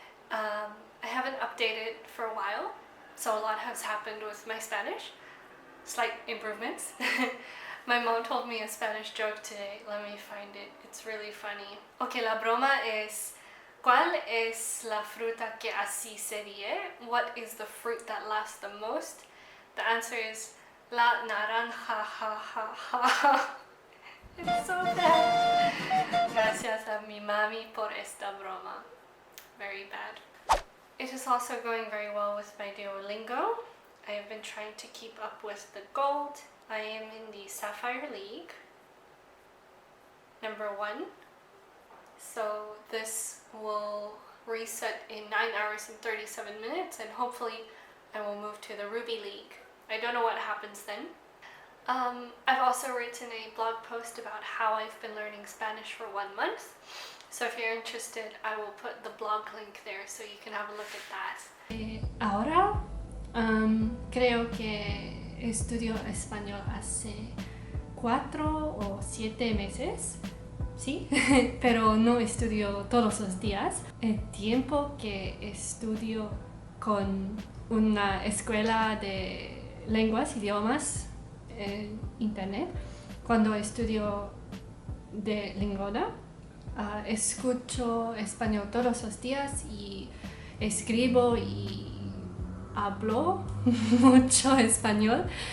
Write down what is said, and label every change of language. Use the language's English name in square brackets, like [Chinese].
[English] I haven't updated for a while, so a lot has happened with my Spanish. Slight improvements. My mom told me a Spanish joke today. Let me find it. It's really funny. [Spanish] Okay, la broma es ¿cuál es la fruta que así se ríe? [English] What is the fruit that lasts the most? The answer is [Spanish] la naranja, [English] ha, ha, ha. It's so bad. [Spanish] Gracias a mi mami por esta broma. [English] Very bad. It is also going very well with my Duolingo. I have been trying to keep up with the gold. I am in the Sapphire League, number 1. So this will reset in 9 hours and 37 minutes and hopefully I will move to the Ruby League. I don't know what happens then. I've also written a blog post about how I've been learning Spanish for 1 month. So if you're interested, I will put the blog link there so you can have a look at that. [Spanish] Ahora creo que estudio español hace 4 o 7 meses, sí, pero no estudio todos los días. El tiempo que estudio con una escuela de lenguas, idiomas en internet, cuando estudio de Lingona, escucho español todos los días y escribo y hablo mucho español.